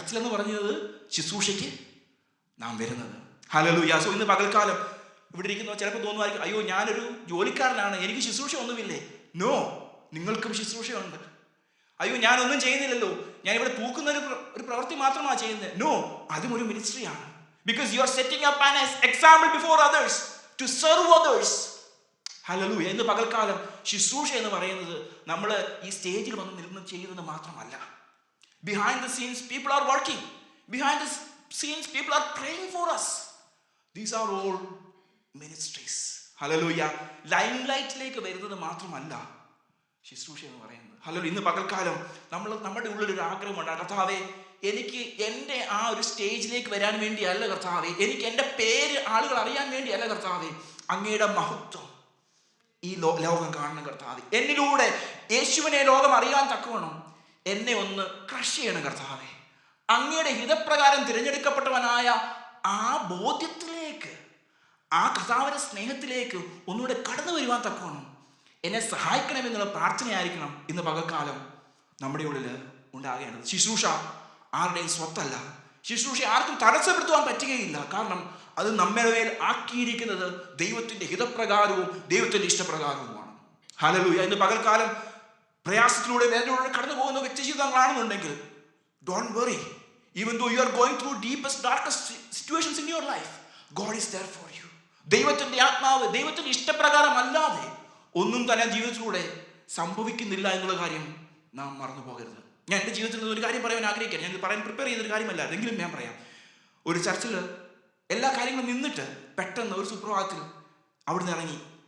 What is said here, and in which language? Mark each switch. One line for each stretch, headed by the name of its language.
Malayalam: ചർച്ചിലെന്ന് പറഞ്ഞത് ശുശ്രൂഷയ്ക്ക് നാം വരുന്നത്. ഹല്ലേലൂയ. സോ ഇന്ന് പകൽക്കാലം ഇവിടെ ഇരിക്കുന്ന ചിലപ്പോൾ തോന്നുമായിരിക്കും, അയ്യോ ഞാനൊരു ജോലിക്കാരനാണ്, എനിക്ക് ശുശ്രൂഷ ഒന്നുമില്ലേ? നോ, നിങ്ങൾക്കും ശുശ്രൂഷയുണ്ട്. അയ്യോ ഞാനൊന്നും ചെയ്യുന്നില്ലല്ലോ, ഞാനിവിടെ തൂക്കുന്ന ഒരു പ്രവൃത്തി മാത്രമാണ് ചെയ്യുന്നത്. നോ, അതും ഒരു മിനിസ്ട്രിയാണ്.
English: Because you are setting up an example before others to serve others.
Malayalam: Hallelujah. ഇന്ന് പകൽക്കാലം ശുശ്രൂഷ എന്ന് പറയുന്നത് നമ്മൾ ഈ സ്റ്റേജിൽ വന്ന് നിന്ന് ചെയ്യുന്നത് മാത്രമല്ല.
English: Behind the scenes people are working. Behind the scenes people are praying for us. These are all ministries.
Malayalam: Hallelujah. ലൈംലൈറ്റിലേക്ക് വരുന്നത് മാത്രമല്ല ശുശ്രൂഷ എന്ന് പറയുന്നത്. ഹല്ലേലൂയ. ഇന്ന് പകൽക്കാലം നമ്മുടെ ഉള്ളിലൊരു ആഗ്രഹമുണ്ട്, കർത്താവേ എനിക്ക് എൻ്റെ ആ ഒരു സ്റ്റേജിലേക്ക് വരാൻ വേണ്ടിയല്ല കർത്താവേ, എനിക്ക് എൻ്റെ പേര് ആളുകൾ അറിയാൻ വേണ്ടിയല്ല കർത്താവേ, അങ്ങയുടെ മഹത്വം ഈ ലോകം കാണണം കർത്താവേ. എന്നിലൂടെ യേശുവിനെ ലോകം അറിയാൻ തക്കവണ്ണം എന്നെ ഒന്ന് ക്രഷ് ചെയ്യണം കർത്താവേ. അങ്ങയുടെ ഹിതപ്രകാരം തിരഞ്ഞെടുക്കപ്പെട്ടവനായ ആ ബോധ്യത്തിലേക്ക്, ആ കർത്താവിന്റെ സ്നേഹത്തിലേക്ക് ഒന്നുകൂടെ കടന്നു വരുവാൻ തക്കവണ്ണം എന്നെ സഹായിക്കണമെന്നുള്ള പ്രാർത്ഥനയായിരിക്കണം ഇന്ന് പകൽക്കാലം നമ്മുടെ ഉള്ളിൽ ഉണ്ടാകേണ്ടത്. ശുശ്രൂഷ ആരുടെയും സ്വത്തല്ല. ശുശ്രൂഷ ആർക്കും തടസ്സപ്പെടുത്തുവാൻ പറ്റുകയില്ല. കാരണം അത് നമ്മുടെ മേൽ ആക്കിയിരിക്കുന്നത് ദൈവത്തിന്റെ ഹിതപ്രകാരവും ദൈവത്തിന്റെ ഇഷ്ടപ്രകാരവുമാണ്. ഹല്ലേലൂയ. ഇന്ന് പകൽക്കാലം പ്രയാസത്തിലൂടെ വേദനയിലൂടെ കടന്നു പോകുന്ന വ്യക്തി ജീവിതം കാണുന്നുണ്ടെങ്കിൽ,
English: don't worry. Even though you are going through deepest, darkest situations in your life, God is there for you.
Malayalam: ദൈവത്തിന്റെ ആത്മാവ് ദൈവത്തിന്റെ ഇഷ്ടപ്രകാരം അല്ലാതെ ഒന്നും തന്നെ ജീവിതത്തിലൂടെ സംഭവിക്കുന്നില്ല എന്നുള്ള കാര്യം നാം മറന്നു പോകരുത്. ഞാൻ എൻ്റെ ജീവിതത്തിൽ ഒരു കാര്യം പറയാൻ ആഗ്രഹിക്കുകയാണ്. ഞാൻ പറയാൻ പ്രിപ്പയർ ചെയ്തൊരു കാര്യമല്ല, എങ്കിലും ഞാൻ പറയാം. ഒരു ചർച്ചിൽ എല്ലാ കാര്യങ്ങളും നിന്നിട്ട് പെട്ടെന്ന് ഒരു സുപ്രഭാതത്തിൽ അവിടെ നിന്ന് ഇറങ്ങി.